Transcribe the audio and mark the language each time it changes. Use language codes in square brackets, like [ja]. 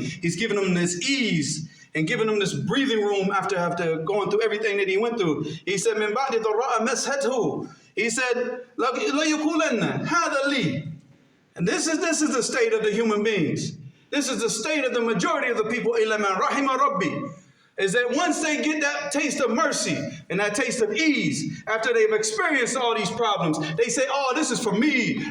[en] He's given them this ease and given them this breathing room after going through everything that he went through. He said, [ar] مِن بَعْدِ ضَرَّاءَ مَسْهَتْهُ. [en] He said, [ar] لَيُقُولَنَّ هَذَا لِي. [en] And this is the state of the human beings. This is the state of the majority of the people, [ar] إِلَّا مَنْ رَحِمَ رَبِّي, [en] is that once they get that taste of mercy and that taste of ease, after they've experienced all these problems, they say, oh, this is for me.